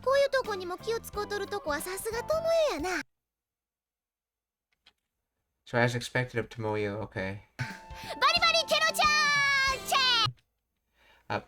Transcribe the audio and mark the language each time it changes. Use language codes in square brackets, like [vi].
[ja] こういうとこにも気をつこうとるとこはさすがともえやな。 [en] So as expected of Tomoyo, okay. [ja] バリバリケロちゃんチェック。